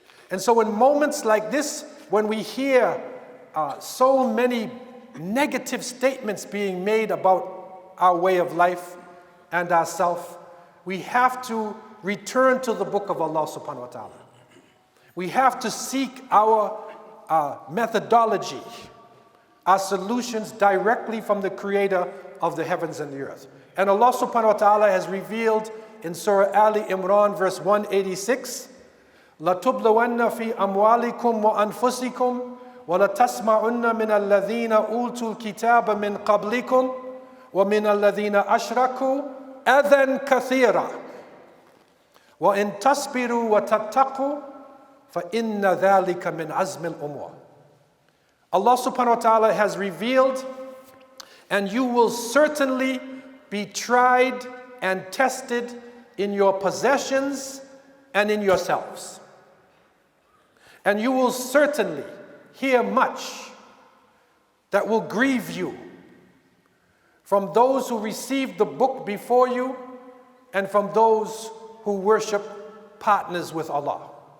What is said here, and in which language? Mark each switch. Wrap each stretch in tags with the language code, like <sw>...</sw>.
<en>And so in moments like this, when we hear so many negative statements being made about our way of life and ourself, we have to return to the book of Allah subhanahu wa ta'ala. We have to seek our methodology, our solutions directly from the creator of the heavens and the earth. And Allah subhanahu wa ta'ala has revealed in Surah Ali Imran verse 186,</en> <ar>لَتُبْلَوَنَّ فِي أَمْوَالِكُمْ وَأَنفُسِكُمْ وَلَتَسْمَعُنَّ مِنَ الَّذِينَ أُوتُوا الْكِتَابَ مِنْ قَبْلِكُمْ وَمِنَ الَّذِينَ أَشْرَكُوا أَذًى كَثِيرًا وَإِن تَصْبِرُوا وَتَتَّقُوا فَإِنَّ ذَلِكَ مِنْ عَزْمِ الْأُمُورِ.</ar> <en>Allah subhanahu wa ta'ala has revealed, and you will certainly be tried and tested in your possessions and in yourselves. And you will certainly hear much that will grieve you from those who received the book before you and from those who worship partners with Allah.</en>